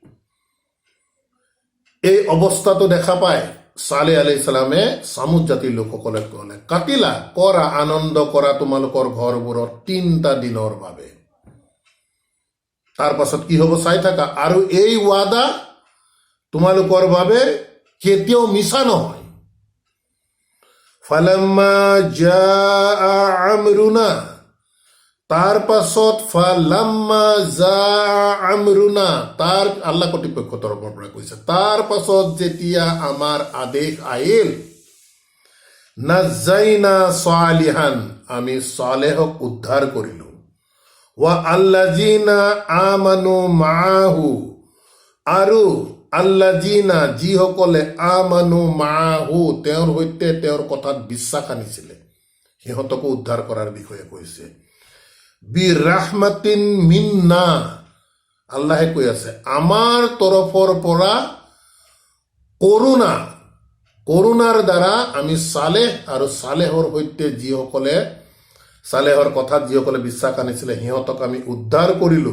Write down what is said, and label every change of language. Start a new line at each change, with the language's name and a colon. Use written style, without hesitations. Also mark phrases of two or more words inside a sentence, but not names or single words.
Assamese: এই অৱস্থাটো দেখা পাই ছালেহ
Arabic: عليه السلام
Assamese: সামুদ জাতিৰ লোকসকলে ক'লে, কাটিলা, কৰা, আনন্দ কৰা তোমালোকৰ ঘৰবোৰত 3টা দিনৰ বাবে। তাৰ পাছত কি হ'ব চাই থাকা। আৰু এই ৱাদা তোমালোকৰ বাবে কেতিয়াও মিছা নহয়।
Arabic: فلما جاء أمرنا,
Assamese: তাৰ পাছত
Arabic: فلما جاء أمرنا,
Assamese: তাৰ আল্লাহ কৰ্তৃপক্ষৰ তৰফৰ পৰা কৈছে, তাৰ পাছত যেতিয়া আমাৰ আদেশ আহিল,
Arabic: نجينا صالحا,
Assamese: আমি সালেহক উদ্ধাৰ কৰিলো,
Arabic: والذين آمنوا معه, আৰু আল্লাযিনা, যিসকলে آمنوا معه,
Assamese: তেওঁৰ সৈতে তেওঁৰ কথাত বিশ্বাস আনিছিলে, সিহঁতকো উদ্ধাৰ কৰাৰ বিষয়ে কৈছে।
Arabic: برحمة منا,
Assamese: আল্লাহে কৈ আছে আমাৰ তৰফৰ পৰা কৰুণাৰ দ্বাৰা আমি সালেহ আৰু সালেহৰ সৈতে যিসকলে, সালেহৰ কথাত যিসকলে বিশ্বাস আনিছিলে সিহঁতক আমি উদ্ধাৰ কৰিলো।